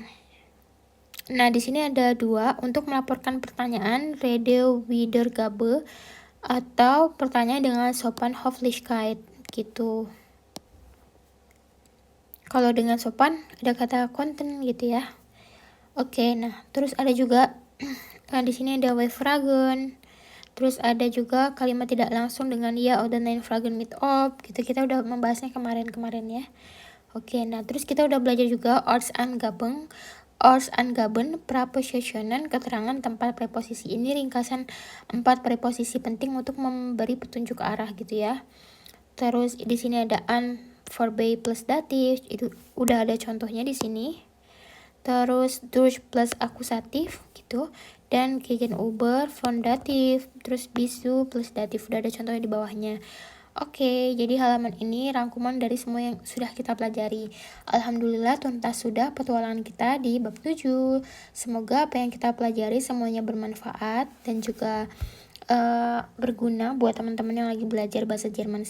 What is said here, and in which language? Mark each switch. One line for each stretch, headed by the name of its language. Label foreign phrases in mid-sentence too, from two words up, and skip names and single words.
Indonesian: Nah, di sini ada 2 untuk melaporkan pertanyaan,
German: Rede Wiedergabe,
Indonesian: atau pertanyaan dengan sopan Höflichkeit gitu. Kalau dengan sopan ada kata konten gitu ya. Oke, nah terus ada juga di sini ada Fragen. Terus ada juga kalimat tidak langsung dengan
German: ya oder nein Fragen mit ob
Indonesian: gitu. Kita udah membahasnya kemarin-kemarin ya. Oke, nah terus kita udah belajar juga
German: Ortsangaben, Prapositionen,
Indonesian: keterangan tempat preposisi. Ini ringkasan 4 preposisi penting untuk memberi petunjuk arah gitu ya. Terus di sini ada an verb plus datif, itu udah ada contohnya di sini. Terus durch plus akusatif gitu, dan
German: gegenüber von
Indonesian: datif, terus bisu plus datif, udah ada contohnya di bawahnya. Oke, jadi halaman ini rangkuman dari semua yang sudah kita pelajari. Alhamdulillah tuntas sudah petualangan kita di bab 7. Semoga apa yang kita pelajari semuanya bermanfaat dan juga berguna buat teman-teman yang lagi belajar bahasa Jerman.